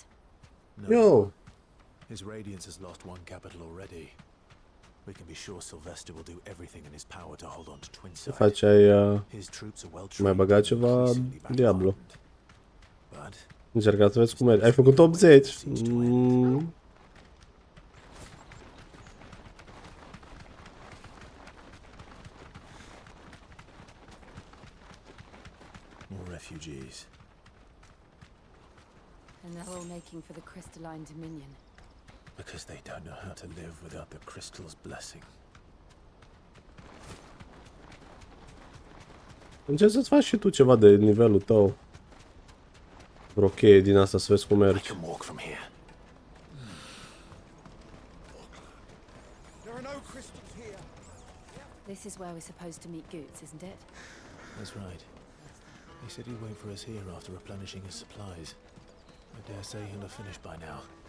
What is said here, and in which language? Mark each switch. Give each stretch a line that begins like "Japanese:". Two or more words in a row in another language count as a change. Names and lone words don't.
English: No. Yo! His Radiance has lost one capital already. We can be sure Sylvester will do everything in his power to hold on to
Romanian: Ce Twinside. faci? Ai
English: His troops are well
Romanian: mai
English: trained
Romanian: băgat
English: and
Romanian: ceva
English: increasingly Diablo. battle-hardened. But
Romanian: Încerca să vezi cum mergi. Ai făcut 80.
English: more refugees. And they're all making for the crystalline Dominion. Because they don't know how to live without the crystal's blessing.
Romanian: Încerci să-ți faci și tu ceva de nivelul tău. Vreo cheie din asta să vezi cum
English: I
Romanian: mergi.
English: can walk from here. There are no crystals here. This is where we're supposed to meet Goots, isn't it? That's right. He said he'd wait for us here after replenishing his supplies. I dare say he'll have finished by now.